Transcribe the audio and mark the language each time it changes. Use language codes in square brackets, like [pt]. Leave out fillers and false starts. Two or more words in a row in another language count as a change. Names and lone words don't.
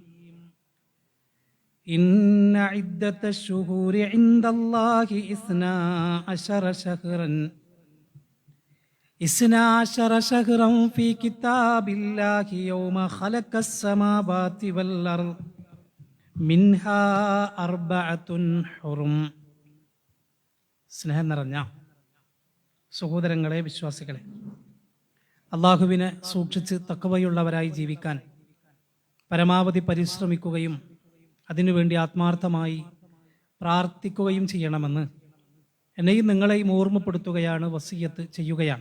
[ar] إن عدة الشهور عند الله 12 شهرا في كتاب الله يوم خلق السماوات والأرض منها 4 حرم. [ml] സ്നേഹം നിറഞ്ഞ സഹോദരങ്ങളെ, വിശ്വാസികളെ, അള്ളാഹുവിനെ സൂക്ഷിച്ച് തഖ്വയുള്ളവരായി ജീവിക്കാൻ പരമാവധി പരിശ്രമിക്കുകയും അതിനുവേണ്ടി ആത്മാർത്ഥമായി പ്രാർത്ഥിക്കുകയും ചെയ്യണമെന്ന് എന്നെയും നിങ്ങളെയും ഓർമ്മപ്പെടുത്തുകയാണ്, വസിയ്യത്ത് ചെയ്യുകയാണ്.